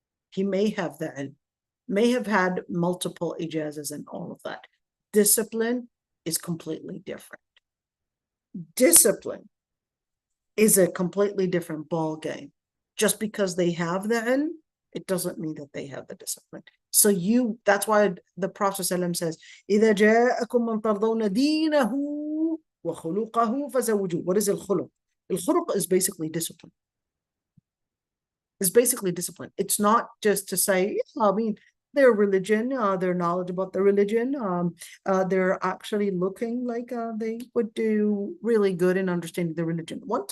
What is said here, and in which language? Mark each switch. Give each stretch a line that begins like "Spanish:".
English: He may have had multiple ijazas and all of that. Discipline is completely different. Discipline is a completely different ball game. Just because they have the ilm, it doesn't mean that they have the discipline. So that's why the Prophet ﷺ says,
Arabic: إِذَا جَاءَكُمْ مَنْ تَرْضَوْنَ دِينَهُ وَخُلُقَهُ فَزَوِّجُوهُ.
English: What is al-khuluq? Al-khuluq is basically discipline. It's basically discipline. It's not just to say, their religion, their knowledge about the religion, they're actually looking like they would do really good in understanding the religion.